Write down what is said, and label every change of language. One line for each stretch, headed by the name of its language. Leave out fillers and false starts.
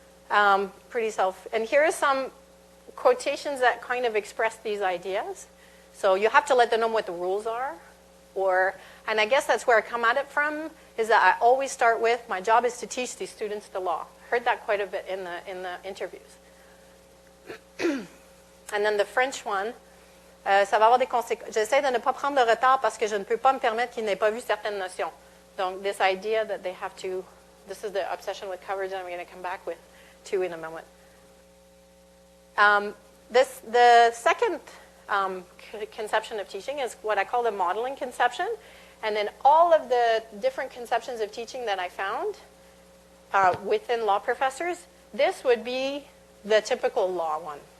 English: And here are some quotations that kind of express these ideas. So you have to let them know what the rules are. And I guess that's where I come at it from, is that I always start with, my job is to teach these students the law. Heard that quite a bit in the interviews. And then the French one,
French: ça va avoir des conséquences. J'essaie de ne pas prendre de retard parce que je ne peux pas me permettre qu'ils n'aient pas vu certaines notions.
English: Donc this idea that they have to, this is the obsession with coverage, and I'm going to come back to in a moment. The second conception of teaching is what I call the modeling conception. And then all of the different conceptions of teaching that I found within law professors, this would be the typical law one.